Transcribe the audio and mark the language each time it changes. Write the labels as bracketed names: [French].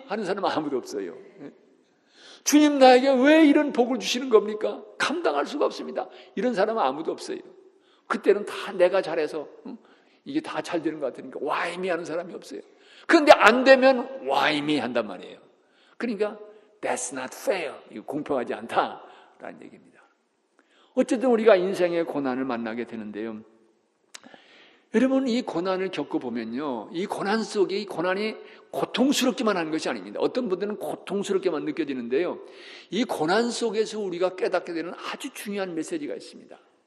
[Korean] 하는 사람은 아무도 없어요. 주님 나에게 왜 이런 복을 주시는 겁니까? 감당할 수가 없습니다. 이런 사람은 아무도 없어요. 그때는 다 내가 잘해서 이게 다 잘 되는 것 같으니까 [English] Why me? [Korean] 하는 사람이 없어요. 그런데 안 되면 [English] Why me? [Korean] 한단 말이에요. 그러니까 [English] That's not fair. [Korean] 이거 공평하지 않다라는 얘기입니다. 어쨌든 우리가 인생의 고난을 만나게 되는데요, 여러분, 이 고난을 겪어보면요, 이 고난 속에 이 고난이 고통스럽기만 하는 것이 아닙니다. 어떤 분들은 고통스럽게만 느껴지는데요, 이 고난 속에서 우리가 깨닫게 되는 아주 중요한 메시지가 있습니다.